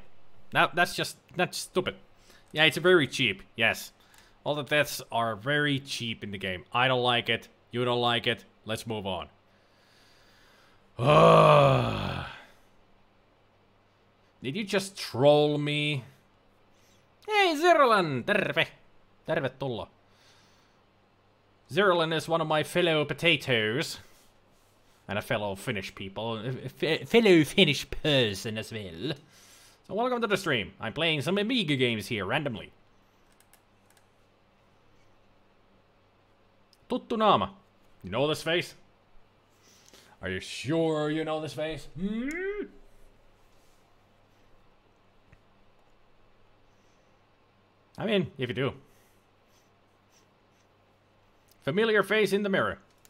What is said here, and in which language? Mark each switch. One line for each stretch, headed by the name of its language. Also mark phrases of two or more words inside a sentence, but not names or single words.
English: Now, that's stupid. Yeah, it's very cheap. Yes. All the deaths are very cheap in the game. I don't like it. You don't like it. Let's move on. Did you just troll me? Hey, Zirlan!
Finnish: Terve! Tervetuloa.
English: Zirlan is one of my fellow potatoes. And a fellow Finnish people. Fellow Finnish person as well. So welcome to the stream. I'm playing some Amiga games here, randomly.
Finnish: Tuttu naama.
English: You know this face? Are you sure you know this face? Hmm? I mean, if you do. Familiar face in the mirror.